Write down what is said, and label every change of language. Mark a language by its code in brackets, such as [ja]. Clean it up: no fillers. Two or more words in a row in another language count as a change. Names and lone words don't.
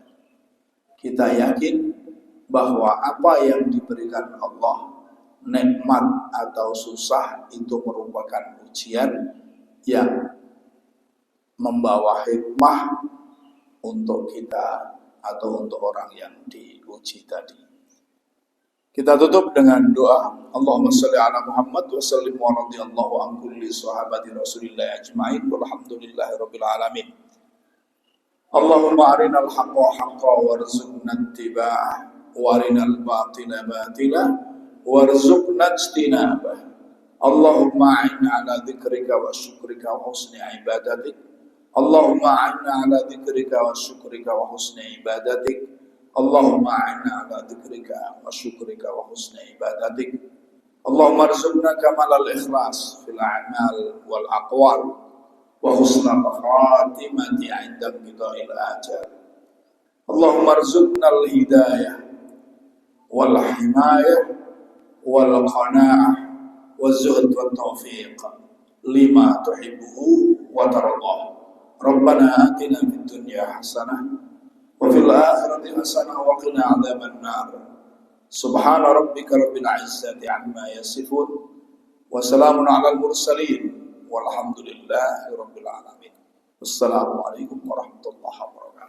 [id] Kita yakin bahwa apa yang diberikan Allah, nikmat atau susah, itu merupakan ujian yang membawa hikmah untuk kita atau untuk orang yang diuji tadi. Kita tutup dengan doa. [ar] اللهم صل على محمد وسلم ورضي الله عن كل صحابة رسول الله أجمعين والحمد لله رب العالمين. اللهم أرنا الحق حقا وارزقنا اتباعه وأرنا الباطل باطلا وارزقنا اجتنابه. اللهم أعنا على ذكرك وشكرك وحسن عبادتك. اللهم أعنا على ذكرك وشكرك وحسن عبادتك. اللهم أعنا على ذكرك وشكرك وحسن عبادتك. اللهم ارزقنا كمال الإخلاص في الأعمال والأقوال وحسن الخاتمة عند انقضاء الأجل. اللهم ارزقنا الهداية والحماية والقناعة والزهد والتوفيق لما تحب وترضى. ربنا آتنا في الدنيا حسنة وفي الآخرة حسنة وقنا عذاب النار. سبحان ربك رب العزة عما يصفون وسلام على المرسلين والحمد لله رب العالمين. والسلام عليكم ورحمة الله وبركاته.